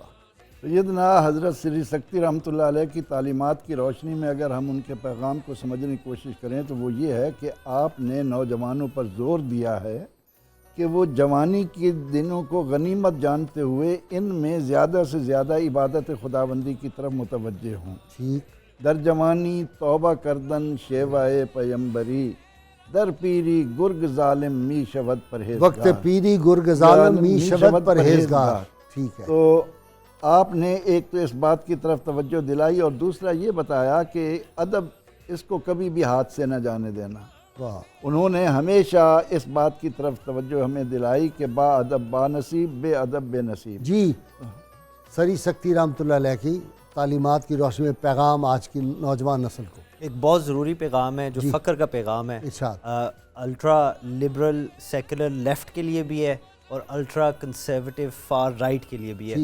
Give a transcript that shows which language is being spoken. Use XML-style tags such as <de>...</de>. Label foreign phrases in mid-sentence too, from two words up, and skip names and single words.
<ur>سیدنا حضرت سری سکتی</ur> <ar>رحمۃ اللہ علیہ</ar> <ur>کی تعلیمات کی روشنی میں اگر ہم ان کے پیغام کو سمجھنے کی کوشش کریں تو وہ یہ ہے کہ آپ نے نوجوانوں پر زور دیا ہے کہ وہ جوانی کے دنوں کو غنیمت جانتے ہوئے ان میں زیادہ سے زیادہ عبادت خداوندی کی طرف متوجہ ہوں۔ ٹھیک۔</ur> <fa>در جوانی توبہ کردن شیوائے پیمبری، در پیری گرگ ظالم می شود پرہیزگار۔ وقت پیری گرگ ظالم می شود پرہیزگار۔</fa> <ur>ٹھیک ہے۔ تو آپ نے ایک تو اس بات کی طرف توجہ دلائی اور دوسرا یہ بتایا کہ ادب اس کو کبھی بھی ہاتھ سے نہ جانے دینا۔ انہوں نے ہمیشہ اس بات کی طرف توجہ ہمیں دلائی کہ با ادب با نصیب، بے ادب بے نصیب۔ جی سری سکتی</ur> <ar>رحمۃ اللہ علیہ</ar> <ur>کی تعلیمات کی روشنی میں پیغام آج کی نوجوان نسل کو؟ ایک بہت ضروری پیغام ہے جو فخر کا پیغام ہے،</ur> <en>ultra liberal secular left</en> <ur>کے لیے بھی ہے اور</ur> <en>ultra conservative far right</en> <ur>کے لیے بھی ہے۔</ur>